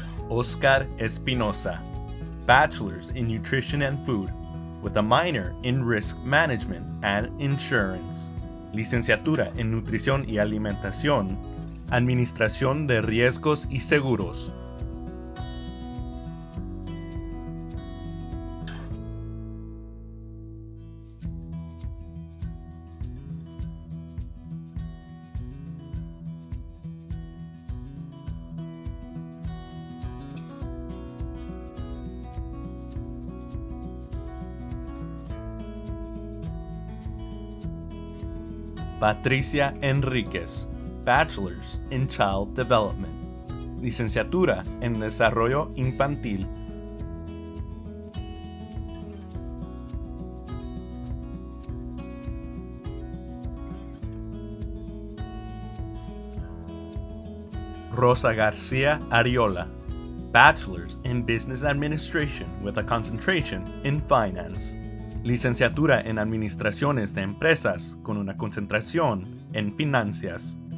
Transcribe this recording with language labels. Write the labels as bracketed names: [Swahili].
[English] Oscar Espinosa, Bachelor's in Nutrition and Food, with a minor in Risk Management and Insurance. [Spanish] Licenciatura en Nutrición y Alimentación, Administración de Riesgos y Seguros. [English] Patricia Enríquez, Bachelor's in Child Development, Licenciatura en Desarrollo Infantil. Rosa García Ariola, Bachelor's in Business Administration with a concentration in Finance. [Spanish] Licenciatura en Administraciones de Empresas con una concentración en Finanzas.